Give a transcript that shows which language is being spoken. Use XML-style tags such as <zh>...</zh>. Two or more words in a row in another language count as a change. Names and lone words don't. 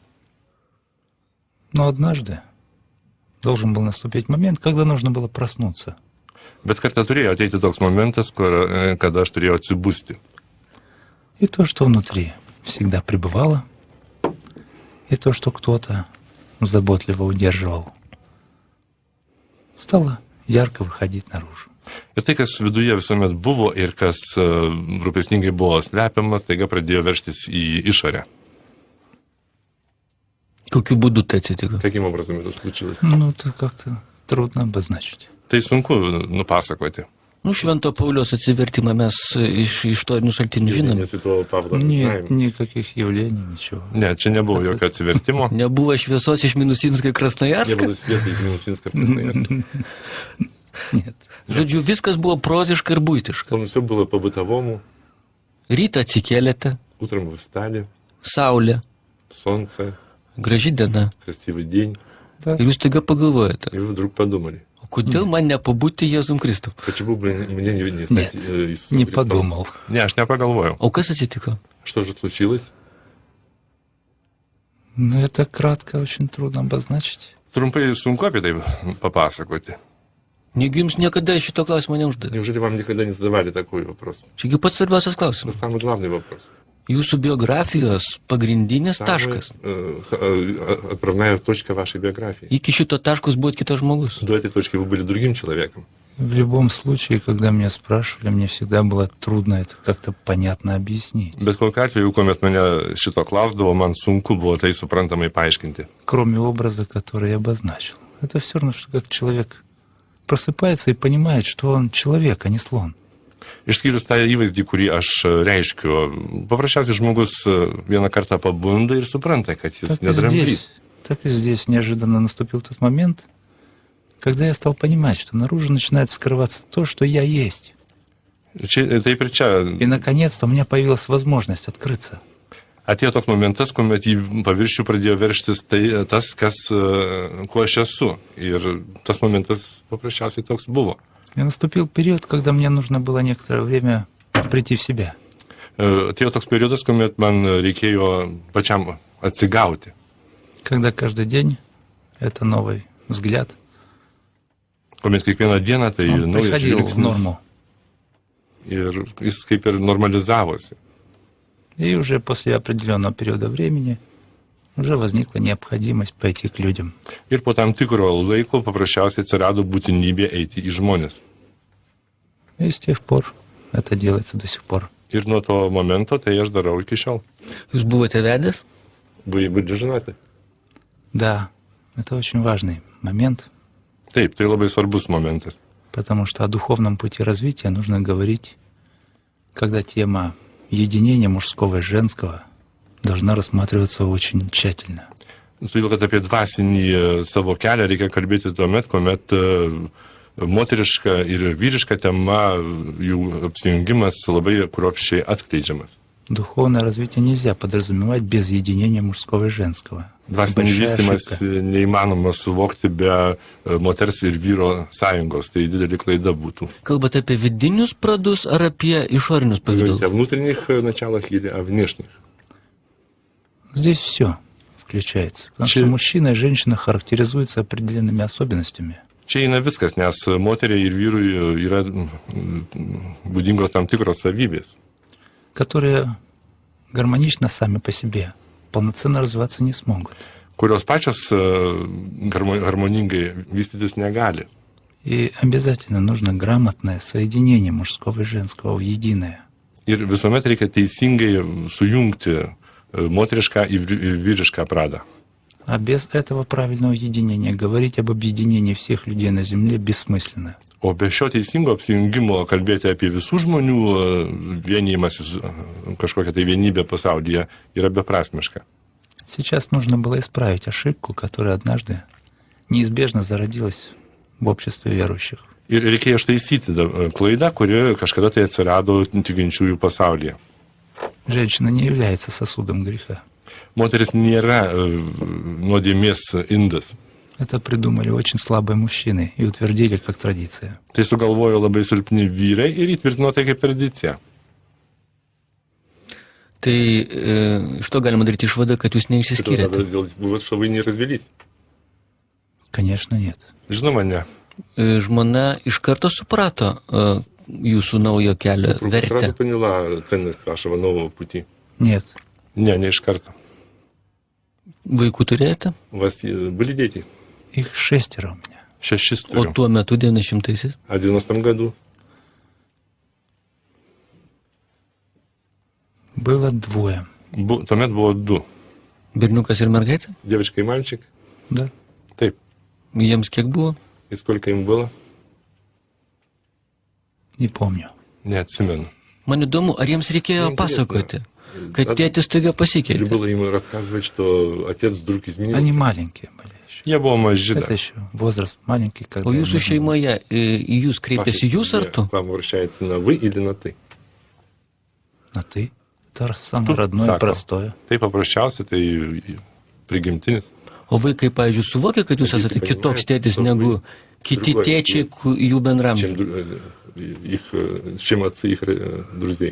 <ru>Но однажды должен был наступить момент, когда нужно было проснуться.</ru> <lt>Bet kartą turėjo ateiti toks momentas, kada aš turėjau atsibusti.</lt> <ru>И то, что внутри всегда пребывало, и то, что кто-то заботливо удерживал, стало ярко выходить наружу.</ru> <lt>Ir tai, kas viduje visuomet buvo ir kas rūpestingai buvo slepiamas, taiga pradėjo veržtis į išorę. Kokiu būdu tai atsitiko?</lt> <ru>Каким образом это случилось? Ну, это как-то трудно обозначить.</ru> <lt>Tai sunku nupasakoti. Nu, Švento Pauliaus atsivertimą mes iš istorinių šaltinių žinome.</lt> <ru>Святого Павла мы Нет, знаем. никаких явлений, ничего.</ru> <lt>Ne, čia nebuvo jokio atsivertimo. Nebuvo šviesos iš Minusinsko į</lt> <ru>Не</ru> <lt>Krasnojarską.</lt> <ru>было света из Минусинска в Красноярск. Нет.</ru> <lt>Žodžiu, viskas buvo proziška ir būtiška.</lt> <ru>Словно все было по-бытовому.</ru> <lt>Rytą atsikėlėte,</lt> <ru>Утром вы встали,</ru> <lt>saulė,</lt> <ru>солнце,</ru> <lt>graži diena.</lt> <ru>красивый день. Да.</ru> <lt>Ir jūs taiga pagalvojate,</lt> <ru>И вы вдруг подумали,</ru> <lt>o kodėl man nepabūti Jėzum Kristum?</lt> <ru>почему бы мне не Нет, стать Иисусом не Христом? подумал. Не,</ru> <lt>aš nepagalvojau. O kas atsitiko?</lt> <ru>Что же случилось? Но это кратко очень трудно обозначить.</ru> <lt>Trumpai sunku apie tai papasakoti. Negi jums niekada šito klausimo neuždavė.</lt> <ru>Неужели вам никогда не задавали такой вопрос?</ru> <lt>Čiagi pats svarbiausias</lt> <ru>Это</ru> <lt>klausimas.</lt> <ru>самый главный вопрос.</ru> <lt>Jūsų biografijos pagrindinis taškas.</lt> <ru>Отправная точка вашей биографии.</ru> <lt>Iki šito taškos buvo kitas žmogus.</lt> <ru>До этой точки вы были другим человеком. В любом случае, когда меня спрашивали, мне всегда было трудно это как-то понятно объяснить.</ru> <lt>Bet kokiu atveju, kuomet mane šito klausdavo, man sunku buvo tai suprantamai paaiškinti.</lt> <ru>Кроме образа, который я обозначил. Это все равно, что как человек просыпается и понимает, что он человек, а не слон.</ru> <lt>Išskyrus tą įvaizdį, kurį aš reiškiu, paprasčiausiai žmogus vieną kartą pabunda ir supranta, kad jis nedramblys.</lt> <ru>Так и здесь неожиданно наступил тот момент, когда я стал понимать, что наружу начинает вскрываться то, что я есть.</ru> <lt>Taip ir čia</lt> <ru>И, наконец-то, у меня появилась возможность открыться.</ru> <lt>atėjo toks momentas, kuomet į paviršių pradėjo verštis tas, kuo aš esu. Ir tas momentas paprasčiausiai toks buvo.</lt> <ru>И наступил период, когда мне нужно было некоторое время прийти в себя.</ru> <lt>Atėjo toks periodas, kuomet man reikėjo pačiam atsigauti.</lt> <ru>Когда каждый день это новый взгляд,</ru> <lt>Kuomet kiekvieną dieną tai</lt> <ru>он</ru> <lt>naujas</lt> <ru>приходил в</ru> <lt>žvilgsnis</lt> <ru>норму.</ru> <lt>ir jis kaip ir normalizavosi.</lt> <ru>И уже после определенного периода времени уже возникла необходимость пойти к людям.</ru> <lt>Ir po tam tikro laiko paprasčiausiai atsirado būtinybė eiti į žmonės.</lt> <ru>И с тех пор это делается до сих пор.</ru> <lt>Ir nuo to momento tai aš darau iki šiol. Jūs buvote vedęs?</lt> <ru>Вы žinote? Да, это очень важный момент,</ru> <lt>Taip, tai labai svarbus momentas.</lt> <ru>потому что о духовном пути развития нужно говорить, когда тема единения мужского и женского должна рассматриваться очень тщательно.</ru> <lt>Todėl, kad apie dvasinį savo kelią reikia kalbėti tuomet, kuomet moteriška ir vyriška tema, jų apsijungimas labai kruopščiai atskleidžiamas.</lt> <ru>Духовное развитие нельзя подразумевать без единения мужского и женского.</ru> <lt>Dvasinį</lt> <ru>Большая</ru> <lt>vystymas</lt> <ru>ошибка.</ru> <lt>neįmanoma suvokti be moters ir vyro sąjungos. Tai didelė klaida būtų. Kalbate apie vidinius pradus ar apie išorinius pavydalus?</lt> <ru>О внутренних началах или о внешних? Здесь все включается. Потому что мужчина и женщина характеризуются определенными особенностями.</ru> <lt>Čia eina viskas, nes moteriai ir vyrui yra būdingos tam tikros savybės,</lt> <ru>которые гармонично сами по себе полноценно развиваться не смогут.</ru> <lt>kurios pačios harmoningai vystytis negali.</lt> <ru>И обязательно нужно грамотное соединение мужского и женского в единое.</ru> <lt>Ir visuomet reikia teisingai sujungti moterišką ir vyrišką pradą.</lt> <ru>А без этого правильного единения говорить об объединении всех людей на Земле бессмысленно.</ru> <lt>O be šio teisingo apsijungimo kalbėti apie visų žmonių vienijimąsi, kažkokią tai vienybę pasaulyje yra beprasmiška.</lt> <ru>Сейчас нужно было исправить ошибку, которая однажды неизбежно зародилась в обществе верующих.</ru> <lt>Ir reikėjo ištaisyti klaidą, kuri kažkada tai atsirado tikinčiųjų pasaulyje.</lt> <ru>Женщина не является сосудом греха.</ru> <lt>Moteris nėra nuodėmės indas.</lt> <ru>Это придумали очень слабые мужчины и утвердили как традиция.</ru> <lt>Tai sugalvojo labai silpni vyrai ir įtvirtino tai kaip tradiciją. Tai iš to galima daryti išvadą, kad jūs neišsiskyrėte.</lt> <ru>Вот что вы не развелись. Конечно, нет.</ru> <lt>Žinoma, ne. Žmona iš karto suprato jūsų naujo kelio</lt> <ru>Сразу</ru> <lt>vertę.</lt> <ru>поняла ценность вашего нового пути. Нет.</ru> <lt>Не iš karto. Vaikų turėjote?</lt> <ru>У вас были дети? Их 6 у меня. 6</ru> <lt>O turiu. tuo metu 90-aisiais?</lt> <ru>А в 90-м году? Было 2.</ru> <lt>Tuomet buvo 2. Berniukas ir mergaitė?</lt> <ru>Девочка и мальчик. Да.</ru> <lt>Taip. Jiems kiek buvo?</lt> <ru>И сколько им было? Не помню.</ru> <lt>Neatsimenu. Man įdomu, ar jiems reikėjo</lt> <ru>Интересно.</ru> <lt>pasakoti, kad tėtis staiga</lt> <ru>Или</ru> <lt>pasikeitė?</lt> <ru>было им рассказывать, что отец вдруг изменился? Они маленькие были еще.</ru> <lt>Jie buvo maži</lt> <ru>Это</ru> <lt>dar.</lt> <ru>еще возраст маленький, когда...</ru> <lt>O jūsų</lt> <ru>нужно-</ru> <lt>šeimoje į jūs kreipėsi jūs ar tu?</lt> <ru>К вам обращается на вы или на ты? На ты. Это самое Тут родное и</ru> <lt>sako.</lt> <ru>простое.</ru> <lt>Tai paprasčiausia, tai prigimtinis. O vaikai, pavyzdžiui, suvokia, kad jūs esate kitoks tėtis negu kiti tėčiai jų bendramžiai?</lt> <ru>Чем отцы их друзей.</ru>